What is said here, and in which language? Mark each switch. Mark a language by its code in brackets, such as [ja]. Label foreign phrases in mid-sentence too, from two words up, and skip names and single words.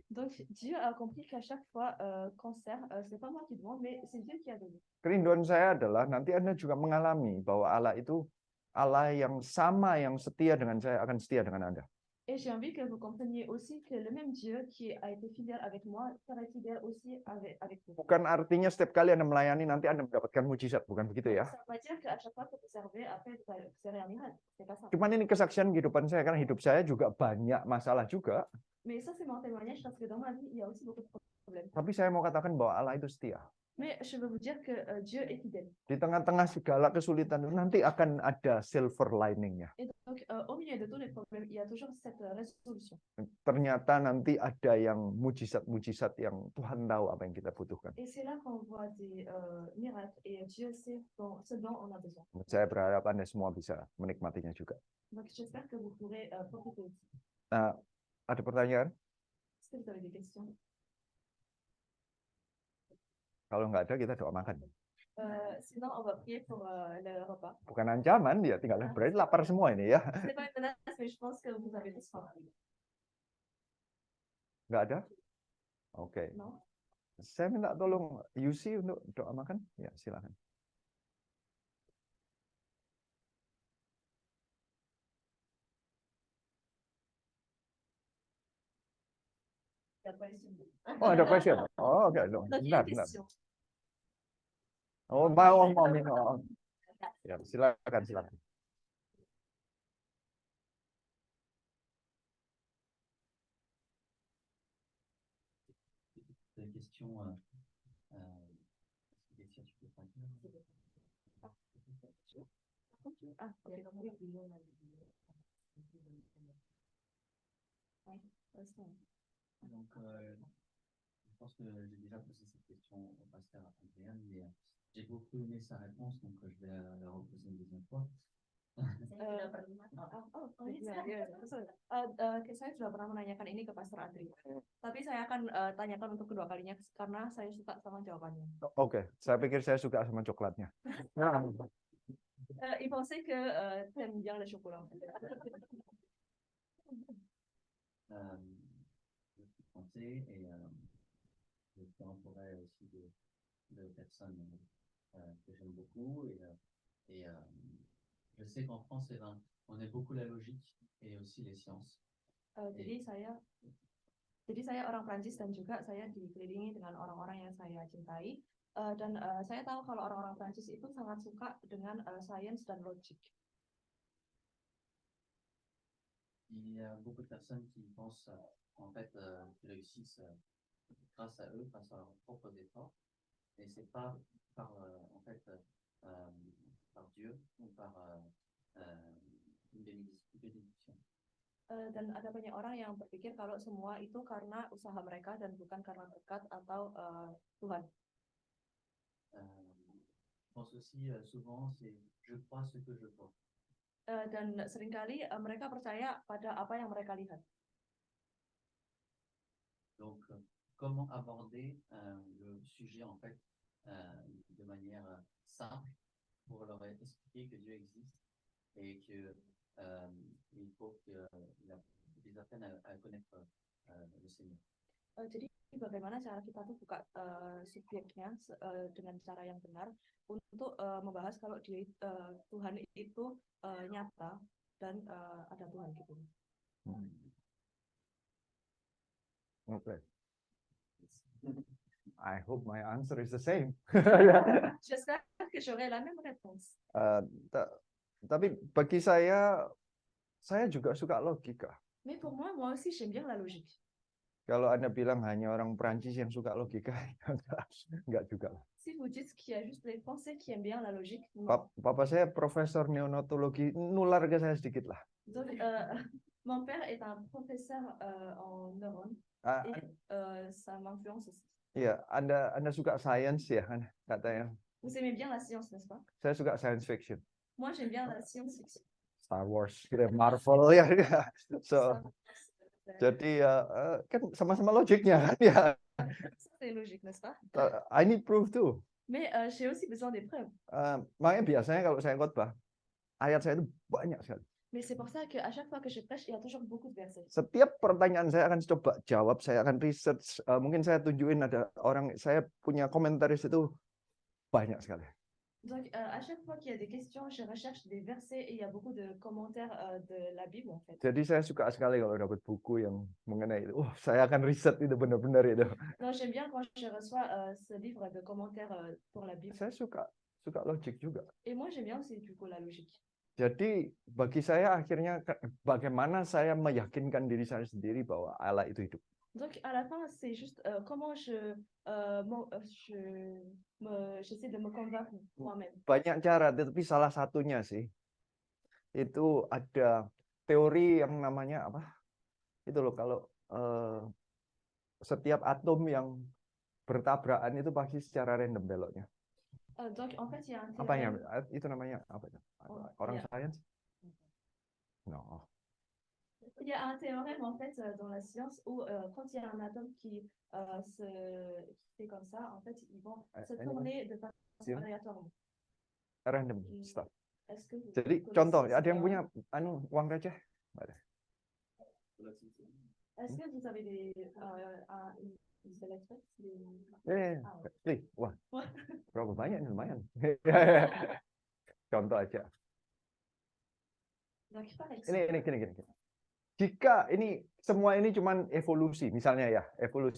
[fr] Donc Dieu a compris qu'à chaque fois qu'on sert, c'est pas moi qui demande, mais c'est Dieu qui a donné. [id] Kerinduan saya adalah nanti Anda juga mengalami bahwa Allah itu Allah yang sama, yang setia dengan saya akan setia dengan Anda. [fr] Et j'ai envie que vous compreniez aussi que le même Dieu qui a été fidèle avec moi sera fidèle aussi avec vous. [id] Bukan artinya setiap kali Anda melayani nanti Anda mendapatkan mujizat, bukan begitu ya. [fr] Ça veut pas dire qu'à chaque fois que vous servez, après vous serez un miracle. C'est pas ça. [id] Cuman ini kesaksian kehidupan saya, karena hidup saya juga banyak masalah juga. [fr] Mais ça c'est mon témoignage parce que dans ma vie, il y a aussi beaucoup de problèmes. [id] Tapi saya mau katakan bahwa Allah itu setia. [fr] Mais je veux vous dire que Dieu est fidèle. [id] Di tengah-tengah segala kesulitan nanti akan ada [en] silver lining- [id] nya. [fr] Et donc au milieu de tous les problèmes, il y a toujours cette résolution. [id] Ternyata nanti ada yang mujizat-mujizat yang Tuhan tahu apa yang kita butuhkan. [fr] Et c'est là qu'on voit des miracles et Dieu sait ce dont on a besoin. [id] Saya berharap Anda semua bisa menikmatinya juga. [fr] Donc j'espère que vous pourrez profiter aussi. [id] Nah, ada pertanyaan? [fr] Est-ce que vous avez des questions? [id] Kalau nggak ada, kita doa makan. [fr] Sinon, on va prier pour le repas. [id] Bukan ancaman, ya tinggal berarti lapar semua ini ya. [fr] C'est pas une menace, mais je pense que vous avez tous faim. [id] Nggak ada? Oke. [fr] Non? [id] Saya minta tolong Yusi untuk doa makan. Ya, silakan. Oh, ada question. Oh, oke. [fr] Donc, il y [id] Bentar, [fr] a une [id] bentar. [fr] question. [id] Oh, mau minum. Ya, silakan, silakan. [fr] Des questions. Tu peux pas dire. Ah, ok. Donc, je pense que j'ai déjà posé cette question au pasteur Adrien, mais j'ai beaucoup aimé sa réponse, donc je vais la reposer une deuxième fois. [id] Saya sudah pernah menanyakan ini ke Pastor Adri, tapi saya akan tanyakan untuk kedua kalinya karena saya suka sama jawabannya. Oke, saya pikir saya suka sama coklatnya. [fr] Il pensait que t'aimes bien le chocolat. Je suis français et je suis entouré aussi de personnes que j'aime beaucoup et je sais qu'en France, on aime beaucoup la logique et aussi les sciences. [id] Jadi saya orang Prancis dan juga saya dikelilingi dengan orang-orang yang saya cintai dan saya tahu kalau orang-orang Prancis itu sangat suka dengan sains dan logik. [fr] Il y a beaucoup de personnes qui pensent en fait qu'ils réussissent grâce à eux, grâce à leurs propres efforts, et c'est pas par en fait par Dieu ou par une bénédiction. [id] Dan ada banyak orang yang berpikir kalau semua itu karena usaha mereka dan bukan karena berkat atau Tuhan. [fr] Je pense aussi souvent c'est je crois ce que je vois. [id] Dan seringkali mereka percaya pada apa yang mereka lihat. [fr] Donc comment aborder le sujet en fait de manière simple pour leur expliquer que Dieu existe et que il faut qu'ils apprennent à connaître le Seigneur. [id] Jadi bagaimana cara kita tuh buka subjeknya dengan cara yang benar untuk membahas kalau Tuhan itu nyata dan ada Tuhan gitu. Oke. [en] I hope my answer is the same. [fr] J'espère que j'aurai la même réponse. [id] Tapi bagi saya juga suka logika. [fr] Mais pour moi, moi aussi, j'aime bien la logique. [id] Kalau Anda bilang hanya orang Perancis yang suka logika, enggak juga. [fr] Si vous dites qu'il y a juste les Français qui aiment bien la logique, non. [id] Papa saya profesor neonatologi, nular ke saya sedikit lah. [fr] Donc, mon père est un professeur en neurones et ça m'influence aussi. [id] Iya, Anda suka science ya kan katanya. [fr] Vous aimez bien la science, n'est-ce pas? [id] Saya suka [en] science fiction. [fr] Moi, j'aime bien la science-fiction. [id] Star Wars, Marvel ya. So, jadi kan sama-sama logiknya kan ya. [fr] C'est logique, n'est-ce pas? [en] I need proof too. [fr] Mais j'ai aussi besoin des preuves. [id] Makanya biasanya kalau saya khotbah, ayat saya itu banyak sekali. [fr] Mais c'est pour ça qu'à chaque fois que je prêche, il y a toujours beaucoup de versets. [id] Setiap pertanyaan saya akan coba jawab, saya akan research. Mungkin saya tunjukin ada orang, saya punya komentaris itu banyak sekali. [fr] Donc, à chaque fois qu'il y a des questions, je recherche des versets et il y a beaucoup de commentaires de la Bible, en fait. [id] Jadi saya suka sekali kalau dapat buku yang mengenai itu. Saya akan riset itu benar-benar itu. [fr] Non, j'aime bien quand je reçois ce livre de commentaires pour la Bible. [id] Saya suka logik juga. [fr] Et moi, j'aime bien aussi, du coup, la logique. [id] Jadi bagi saya akhirnya bagaimana saya meyakinkan diri saya sendiri bahwa Allah itu hidup. [fr] Donc à la fin, c'est juste comment j'essaie de me convaincre moi-même. [id] Banyak cara, tapi salah satunya sih itu ada teori yang namanya apa? Itu loh kalau setiap atom yang bertabrakan itu pasti secara random beloknya. [fr] Donc en fait, il y a un [id] Apanya? [fr] théorème. [id] Itu namanya apa? Orang science? No. [fr] Il y a un théorème en fait dans la science où quand il y a un atome qui fait comme ça, en fait, ils vont se tourner de façon aléatoirement. [en] Random stuff. [fr] Est-ce que vous [id] Jadi [fr] connaissez [id] contoh, [fr] ce [id] ada yang [fr] théorème? [id] punya uang receh? Nggak ada. [fr] Est-ce que vous avez des [id] Wah, berapa banyak nih, lumayan. Contoh aja. [fr] Donc, par exemple, [id] Ini gini. Jika ini semua ini cuman evolusi, misalnya ya, evolusi.